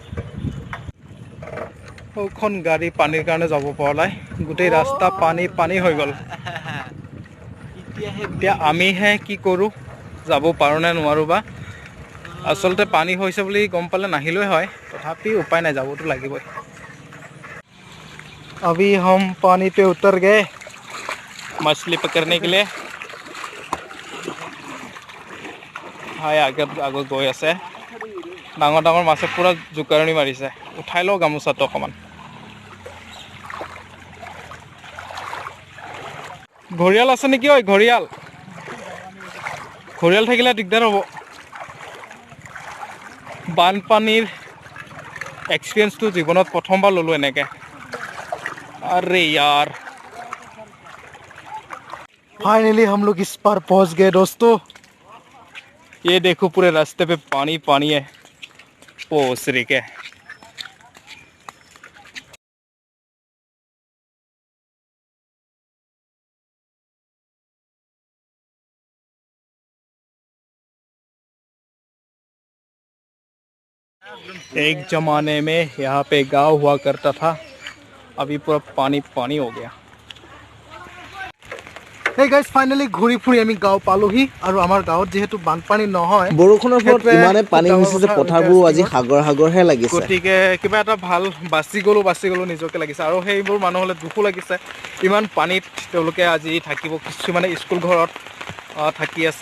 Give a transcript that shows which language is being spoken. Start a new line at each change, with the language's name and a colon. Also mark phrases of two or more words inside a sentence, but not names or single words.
Assamese: সৌখন গাড়ী পানীৰ কাৰণে যাব পৰা নাই, গোটেই ৰাস্তা পানী পানী হৈ গ'ল। এতিয়া আমিহে কি কৰোঁ, যাব পাৰোঁ নে নোৱাৰোঁ বা। আচলতে পানী হৈছে বুলি গম পালে নাহিলেই হয়, তথাপি উপায় নাই, যাবতো লাগিবই।
Hindi: अभी हम पानी पे उतर गए मछली पकड़ने के लिए।
Assamese: হাই আগত গৈ আছে, ডাঙৰ ডাঙৰ মাছে পূৰা জোকাৰণি মাৰিছে। উঠাই লওঁ গামোচাটো অকণমান। ঘৰিয়াল আছে নেকি? ঐ ঘৰিয়াল, ঘৰিয়াল থাকিলে দিগদাৰ হ'ব। বানপানীৰ এক্সপিৰিয়েঞ্চটো জীৱনত প্ৰথমবাৰ ল'লোঁ এনেকৈ।
Hindi: अरे यार, फाइनली हम लोग इस पार पहुंच गए दोस्तों। ये देखो पूरे रास्ते पे पानी पानी है। पोसरी के एक जमाने में यहाँ पे गांव हुआ करता था, अभी पूरा पानी पानी हो गया।
English: Hey guys, finally
Assamese: ঘূৰি ফুৰি আমি গাঁও পালোহি। আৰু আমাৰ গাঁৱত যিহেতু বানপানী নহয়, বৰষুণৰ ফলত ইমানে পানী হৈছে যে পথাৰবোৰ আজি সাগৰ সাগৰহে লাগিছে। গতিকে কিবা এটা ভাল বাচি গ'লো নিজকে লাগিছে। আৰু সেইবোৰ মানুহলৈ দুখো লাগিছে, ইমান পানীত তেওঁলোকে আজি থাকিব, কিছুমানে স্কুল ঘৰত থাকি আছে।